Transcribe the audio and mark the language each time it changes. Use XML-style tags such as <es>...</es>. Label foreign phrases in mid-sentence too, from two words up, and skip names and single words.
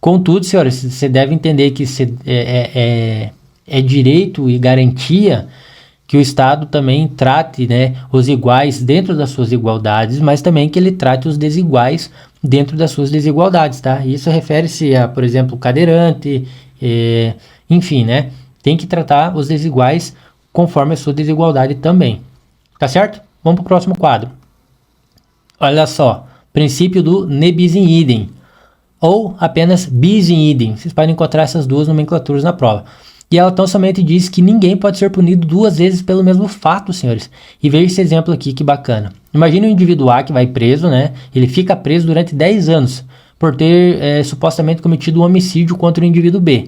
<pt>Contudo, senhores, você deve entender que é direito e garantia que o Estado também trate, né, os iguais dentro das suas igualdades, mas também que ele trate os desiguais dentro das suas desigualdades, tá? Isso refere-se a, por exemplo, cadeirante, enfim, né? Tem que tratar os desiguais conforme a sua desigualdade também, tá certo? Vamos para o próximo quadro. Olha só, princípio do</pt> <la>ne bis in idem,</la> <pt>ou apenas</pt> <la>bis in idem.</la> <pt>Vocês podem encontrar essas duas nomenclaturas na prova. E ela tão somente diz que ninguém pode ser punido duas vezes pelo mesmo fato, senhores. E veja esse exemplo aqui, que bacana. Imagine um indivíduo A que vai preso, né? Ele fica preso durante 10 anos por ter supostamente cometido um homicídio contra o indivíduo B.</pt>